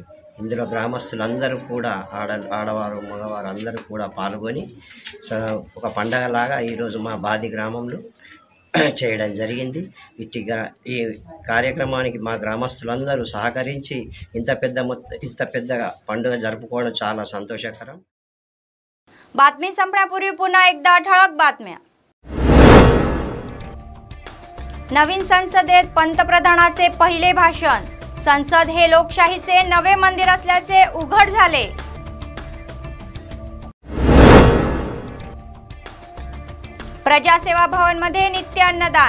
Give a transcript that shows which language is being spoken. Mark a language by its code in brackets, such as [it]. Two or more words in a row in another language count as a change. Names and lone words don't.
[te] ఇందులో గ్రామస్తులందరూ కూడా ఆడవారు మగవారు అందరూ కూడా పాల్గొని ఒక పండగలాగా ఈరోజు మా బాది గ్రామంలో చేయడం జరిగింది। ఈ కార్యక్రమానికి మా గ్రామస్తులందరూ సహకరించి ఇంత పెద్ద పండుగ జరుపుకోవడం చాలా సంతోషకరం। [mr] बातमी संपण्यापूर्वी पुन्हा एकदा ठळक बातम्या। नवीन संसदेत पंतप्रधानाचे पहिले भाषण। संसद हे लोकशाहीचे नवे मंदिर असल्याचे उघड झाले। प्रजासेवा भवन मध्ये नित्य अन्नदान।